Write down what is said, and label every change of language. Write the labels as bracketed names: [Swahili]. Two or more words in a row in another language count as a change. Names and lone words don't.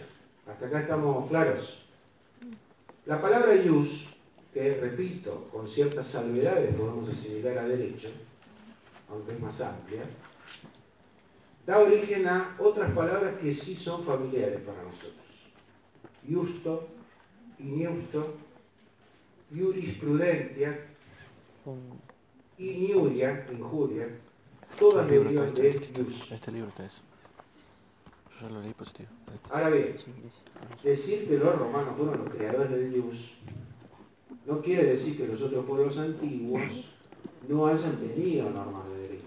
[Spanish] ¿Hasta acá estamos claros? La palabra ius, que repito, con ciertas salvedades podemos asimilar a derecho, aunque es más amplia, da origen a otras palabras que sí son familiares para nosotros. [Latin] Iusto, iniusto, [Spanish] jurisprudencia, iniuria, injuria, todas derivan de ius. Este libro está eso. Yo ya lo leí positivo. Ahora bien, decir que los romanos fueron los creadores del ius no quiere decir que los otros pueblos antiguos no hayan tenido normas de derecho.